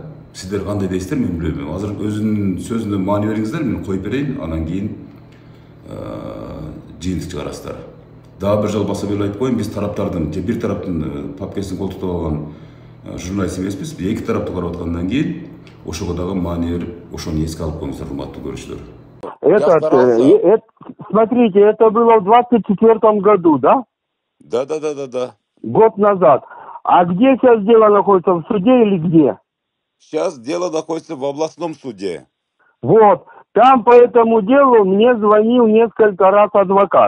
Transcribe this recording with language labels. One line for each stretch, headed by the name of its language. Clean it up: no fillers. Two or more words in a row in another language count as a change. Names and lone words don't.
Kyrgyz: Сиздер кандай дейсиздер, мен билбейм. Азыр өзүнүн сөзүнө маани бериңиздер, мен коюп берейин, анан кийин жыйынтык чыгарасыздар. Дагы бир жолу баса беле айтып коеюн, биз тараптардын же бир тараптын папкесин колтуктап алган журналист эмеспиз. Биз эки тарапты карап аткандан кийин ошого дагы маани берип, ошону эске алып коюңуздар, урматтуу көрүүчүлөр.
Russian: Смотрите, это было в 24 году, да? Да. Год назад. А где сейчас дело находится, в суде или где? Сейчас дело находится в областном суде. Вот. Там по этому делу мне звонил несколько раз адвокат.